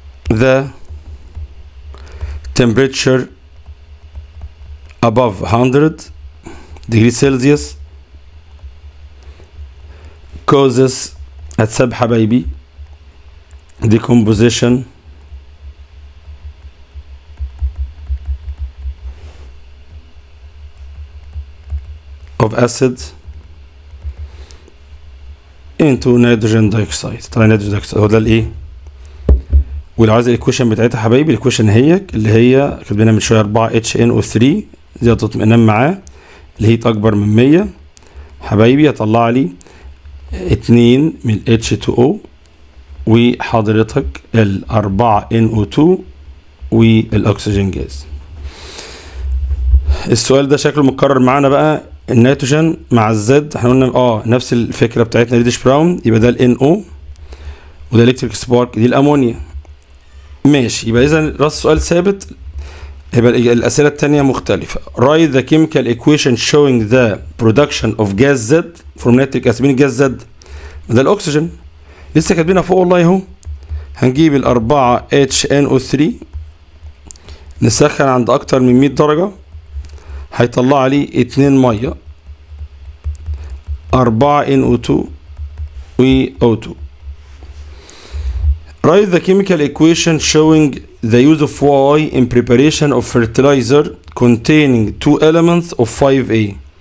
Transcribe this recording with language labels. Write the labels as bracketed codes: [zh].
[en] the temperature above 100 degrees Celsius causes [ar] هتساب حبايبي [en] decomposition of acid into nitrogen dioxide. [ar] طبعا nitrogen dioxide هو ده الايه؟ ولو عايز الايكويشن بتاعتها حبايبي، الايكويشن هي اللي هي كاتبينها من شويه 4HNO3 زياده اطمئنان معاه، الهيت اكبر من 100 حبايبي هطلع لي 2 من H2O وحضرتك ال 4NO2 والاكسجين جاز. السؤال ده شكله متكرر معانا بقى، النيتروجين مع الزد احنا قلنا نفس الفكره بتاعتنا ريدش براون، يبقى ده ال NO وده الكتريك سبارك دي الامونيا. ماشي، يبقى اذا راس السؤال ثابت، يبقى الاسئله الثانيه مختلفه. [en] write the chemical equation showing the production of gas Z from nitric acid. [ar] مين الجاز Z؟ ده الاكسجين، لسه كاتبينها فوق والله اهو. هنجيب ال 4HNO3 نسخن عند اكتر من 100 درجه، هيطلع لي 2 ميه 4NO2 و O2. [en] write the chemical equation showing the use of Y in preparation of fertilizer containing 2 elements of 5A.